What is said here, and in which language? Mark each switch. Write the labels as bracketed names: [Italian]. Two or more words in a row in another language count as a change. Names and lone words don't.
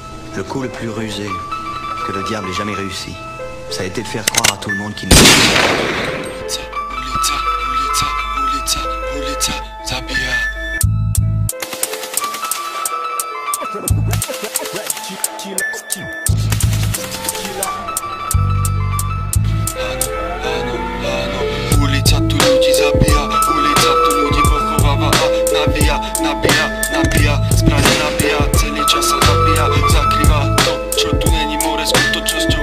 [French] Le coup le plus rusé que le diable ait jamais réussi, ça a été de faire croire à tout le monde qu'il ne [Slovak] Ulica, zabija. Ulica tu ľudí zabíja, ulica tu ľudí pochováva a nabíja, zbraň nabíja, celý čas sa zabíja, zakrýva to, čo tu není more skutočnosťou,